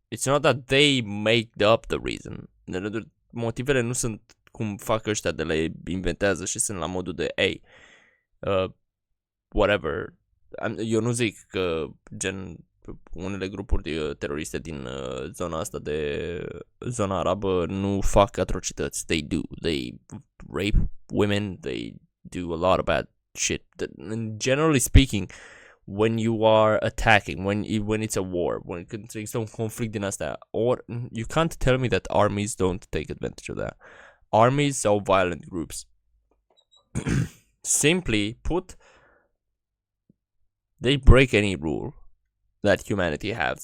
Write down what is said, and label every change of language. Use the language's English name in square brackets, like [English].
[English] It's not that they make up the reason. [Romanian] Motivele nu sunt cum fac ăștia de le inventează și sunt la modul de [English] hey, whatever. [Romanian] Eu nu zic că gen unele grupuri teroriste din zona asta de zona arabă nu fac atrocități. [English] They do. They rape women. They do a lot of bad shit. Generally speaking, when you are attacking, when it's a war, when [Romanian] există un conflict din astea, [English] or you can't tell me that armies don't take advantage of that. Armies sau violent groups simply put, they break any rule that humanity has.